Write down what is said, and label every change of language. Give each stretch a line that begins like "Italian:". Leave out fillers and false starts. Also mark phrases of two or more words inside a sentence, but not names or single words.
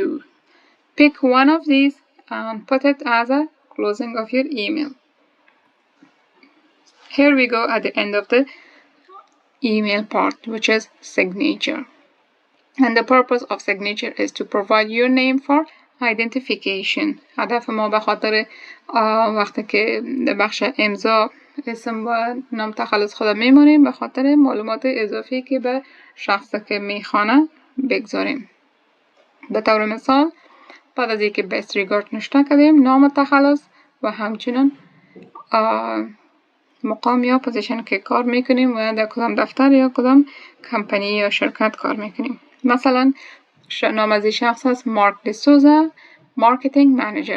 English: Pick one of these and put it as a closing of your email. Here we go at the end of the email part, which is signature. And the purpose of signature is to provide your name for identification.
Persian: هدف ما به خاطر وقتی که در بخش امضا اسم و نام تخلص خود میمونیم، به خاطر معلومات اضافی که به شخص که میخوانه بگذاریم. به طور مثال بعد از اینکه
English: best regard
Persian: نوشته کردیم، نام تخلص و همچنین مقام یا پوزیشن که کار میکنیم و در کدام دفتر یا کدام کمپانی یا شرکت کار میکنیم. مثلا نام از شخص هست مارک دیسوزا،
English: marketing manager.